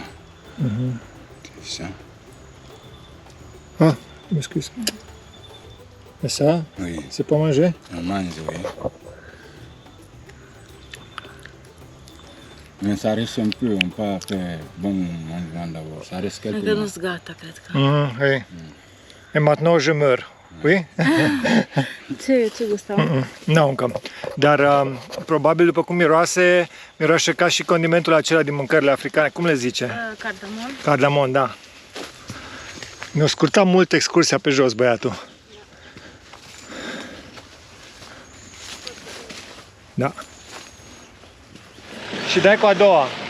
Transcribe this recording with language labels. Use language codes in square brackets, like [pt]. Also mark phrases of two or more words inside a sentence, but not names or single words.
[fr] C'est ça. Ah, m'excuse. Et ça, Oui. c'est pas manger? On mange, oui. Mais ça reste un peu, on peut faire bon mangement d'abord. Ça reste quelques [ro] Încă [fr] mois. [ro] nu-s gata, cred că. [fr] Oui. Et maintenant je meurs. Oui? [ro] Ce gust au? Nu încă. Dar probabil după cum miroase ca și condimentul acela din mâncările africane. Cum le zice? Cardamon. Cardamon, da. Mi-a scurtat mult excursia pe jos, băiatul. Da. și dai cu a doua.